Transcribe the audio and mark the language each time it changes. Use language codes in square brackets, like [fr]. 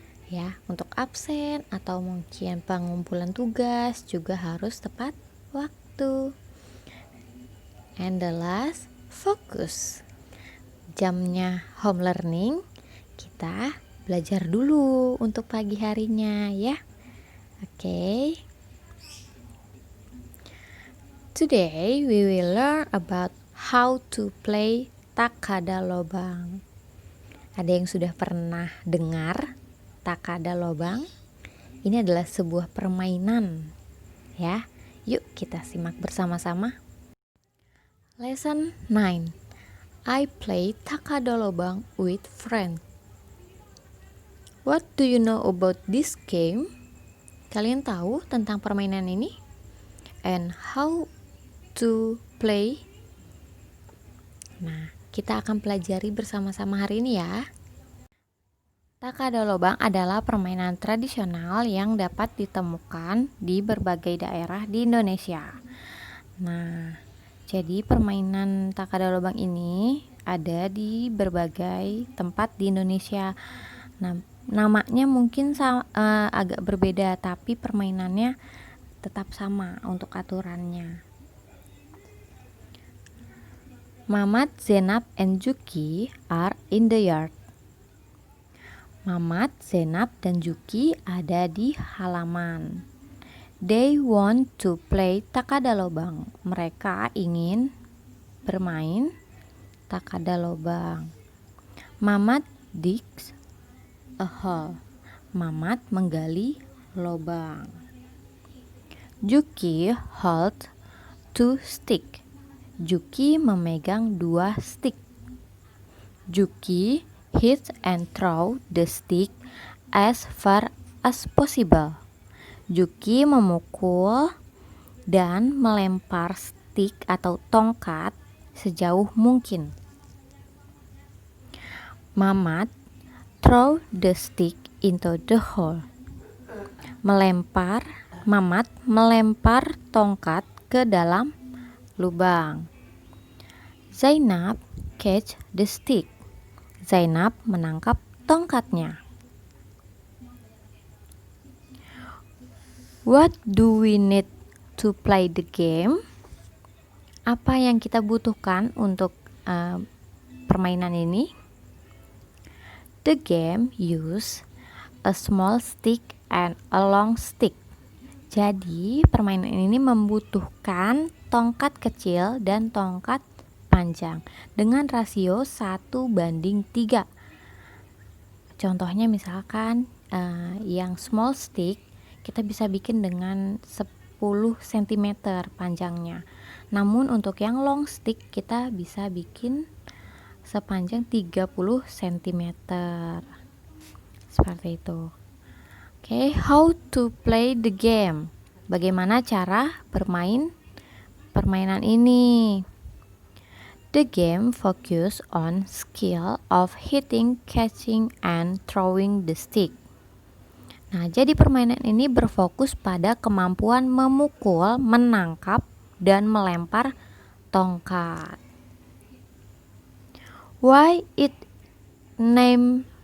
[id] Ya, untuk absen atau mungkin pengumpulan tugas juga harus tepat waktu. [en] And the last, focus. [id] Jamnya home learning kita belajar dulu untuk pagi harinya ya. Oke. [en] Today we will learn about how to play takada lobang. [id] Ada yang sudah pernah dengar takada lobang? Ini adalah sebuah permainan ya. Yuk kita simak bersama-sama. Lesson 9. [en] I play takada lobang with friends. What do you know about this game? [id] Kalian tahu tentang permainan ini? [en] And how to play? [id] Nah, kita akan pelajari bersama-sama hari ini ya. Takada lobang adalah permainan tradisional yang dapat ditemukan di berbagai daerah di Indonesia. Nah, jadi permainan takada lobang ini ada di berbagai tempat di Indonesia. Nah, namanya mungkin agak berbeda, tapi permainannya tetap sama untuk aturannya. [en] Mamat, Zainab, and Juki are in the yard. [id] Mamat, Zainab, dan Juki ada di halaman. [en] They want to play takada lobang. [id] Mereka ingin bermain takada lobang. [en] Mamat digs a hole. [id] Mamat menggali lobang. [en] Juki holds 2 stick. [id] Juki memegang 2 stick. [en] Juki hit and throw the stick as far as possible. [id] Juki memukul dan melempar stick atau tongkat sejauh mungkin. [en] Mamat throw the stick into the hole. [id] Mamat melempar tongkat ke dalam lubang. [en] Zainab catch the stick. [id] Zainab menangkap tongkatnya. [en] What do we need to play the game? [id] Apa yang kita butuhkan untuk permainan ini? [en] The game use a small stick and a long stick. [id] Jadi permainan ini membutuhkan tongkat kecil dan tongkat panjang dengan rasio 1:3. Contohnya misalkan yang small stick kita bisa bikin dengan 10 cm panjangnya. Namun untuk yang long stick kita bisa bikin sepanjang 30 cm. Seperti itu. Oke, [en] how to play the game? [id] Bagaimana cara bermain permainan ini? [en] The game focus on skill of hitting, catching, and throwing the stick. [id] Nah, jadi permainan ini berfokus pada kemampuan memukul, menangkap, dan melempar tongkat. [en] Why it named